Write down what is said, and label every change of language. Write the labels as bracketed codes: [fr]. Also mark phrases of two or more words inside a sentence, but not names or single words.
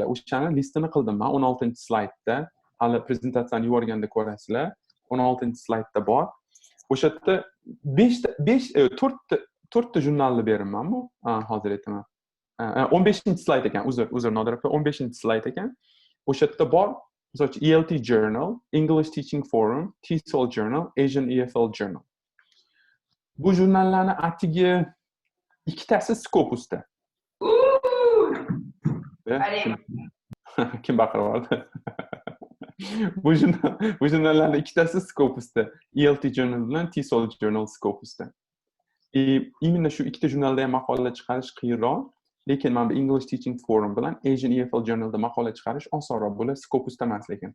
[uz] O'shani listini qildim men 16-slaydda. Hali prezentatsiyani yuborganda ko'rasizlar. 16-slaydda bor. O'sha yerda 4 ta jurnalni beramanmi? Hozir aytaman. 15-slayd ekan, uzr Nodir aka, 15-slayd ekan. O'sha yerda bor, misol uchun ELT Journal, English Teaching Forum, TESOL Journal, Asian EFL Journal. Bu jurnallarni atigi ikkitasi Scopus'da. Kim baqirib Bu jurnallarning ikkitasi Scopus'da. ELT Journal bilan TESOL Journal Scopus'da. Именно shu ikkita jurnalda ham maqolalar chiqarish qiyinroq, lekin men bu English Teaching Forum bilan Asian EFL Journalda maqola chiqarish osonroq bo'ladi, Scopus'da emas lekin.